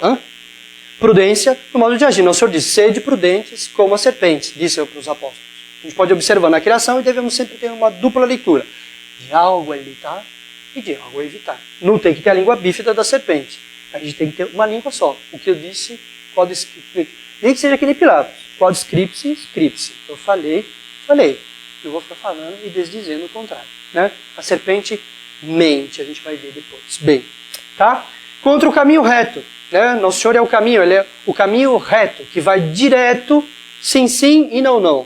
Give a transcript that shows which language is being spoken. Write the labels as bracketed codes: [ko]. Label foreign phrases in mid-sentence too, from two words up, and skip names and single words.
[pt] Prudência no modo de agir. Nosso Senhor diz, sede prudentes como as serpentes, disse para os apóstolos. A gente pode observar na criação e devemos sempre ter uma dupla leitura. De algo a evitar e de algo a evitar. Não tem que ter a língua bífida da serpente. A gente tem que ter uma língua só. O que eu disse, nem que seja aquele Pilatos. [la] Quod scripsi, scripsi. [pt] Eu falei. Eu vou ficar falando e desdizendo o contrário. Né? A serpente mente, a gente vai ver depois. Bem, tá? Contra o caminho reto. Né? Nosso Senhor é o caminho, ele é o caminho reto, que vai direto, sim, sim e não, não.